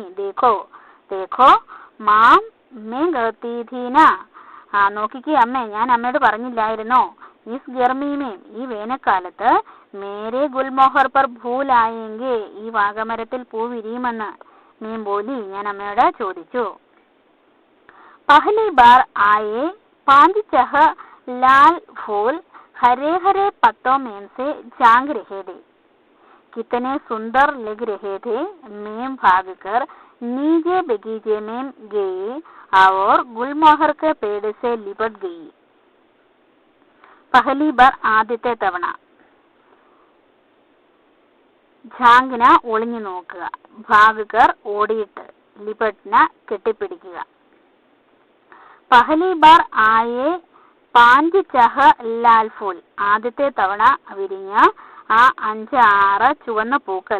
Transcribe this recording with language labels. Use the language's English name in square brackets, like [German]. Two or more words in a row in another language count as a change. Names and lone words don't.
[Hindi] देखो देखो माँ मैं कहती थी ना [Malayalam] നോക്കിക്കേ അമ്മേ ഞാൻ അമ്മയോട് പറഞ്ഞില്ലായിരുന്നോ, [Hindi] इस गर्मी में [Malayalam] ഈ വേനൽക്കാലത്ത് [Hindi] मेरे गुलमोहर पर फूल आएँगे [Malayalam] ഈ വാഗമരത്തിൽ പൂ വിരിയുമെന്ന്. [Hindi] मैं बोली [Malayalam] ഞാൻ അമ്മയോട് ചോദിച്ചു. [Hindi] पहली बार आए पाँच छह लाल फूल हरे हरे पत्तों में से जांग रहे थे, कितने सुंदर लग रहे थे. मैं भागकर नीचे बगीचे में गई और गुलमोहर के पेड़ से लिपट गई. पहली बार [Malayalam] ആദ്യത്തെ തവണ. ജാംഗ്ന ഒളിഞ്ഞു നോക്കുക, ഭാഗകർ ഓടിയിട്ട്, ലിപട്ന കെട്ടിപ്പിടിക്കുക. [Hindi] पहली बार आए पाँच छह लाल फूल [Malayalam] ആദ്യത്തെ തവണ വിരിഞ്ഞ ആ 5-6 ചുവന്ന പൂക്കൾ.